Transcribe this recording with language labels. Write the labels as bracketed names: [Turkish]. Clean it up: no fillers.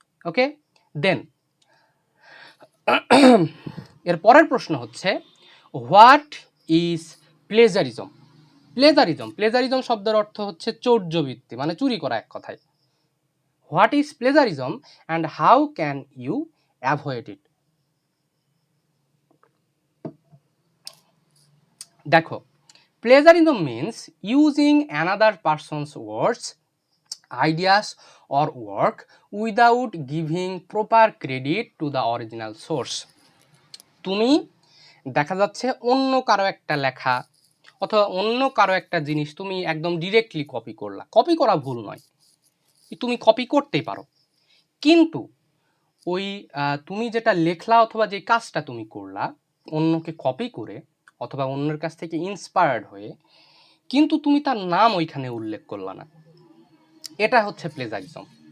[English] okay, then [Bangla] এর পরের প্রশ্ন হচ্ছে [English] What is plagiarism. [Bangla] প্লেজারিজম শব্দের অর্থ হচ্ছে চৌর্যবৃত্তি, মানে চুরি করা এক কথায়। [English] What is plagiarism and how can you avoid it? [Bangla] দেখো, [English] Plagiarism means using another person's words, ideas or work without giving proper credit to the original source. [Bangla] তুমি দেখা যাচ্ছে অন্য কারো একটা লেখা অথবা অন্য কারো একটা জিনিস তুমি একদম ডিরেক্টলি কপি করলা, কপি করা ভুল নয়, তুমি কপি করতেই পারো, কিন্তু ওই তুমি যেটা লেখলা অথবা যে কাজটা তুমি করলা অন্যকে কপি করে অথবা অন্যের কাছ থেকে ইন্সপায়ার্ড হয়ে, কিন্তু তুমি তার নাম ওইখানে উল্লেখ করলা না, এটা হচ্ছে প্লেজারিজম।